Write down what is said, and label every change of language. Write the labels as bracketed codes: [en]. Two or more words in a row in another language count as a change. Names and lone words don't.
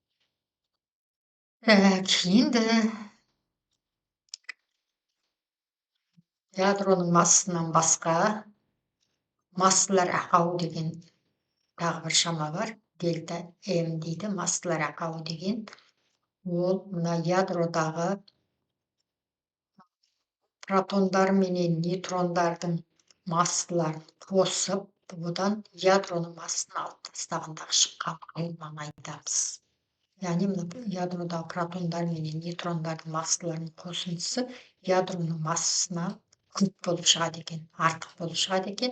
[kk] Енді ядроның массасынан басқа массалар ақауы деген тағы бір шама бар. Дельта М дейді, массалар ақауы деген. [ky] Ол мына ядродағы протондар менен нейтрондардын массаларын косуп, одан ядронун массын алып тастагандагы чыккан айырманы айтабыз. Яғни мына ядродагы протондар менен нейтрондардын массаларынын косундусу ядронун массасынан көп болуп чыгат экен, артык болуп чыгат экен.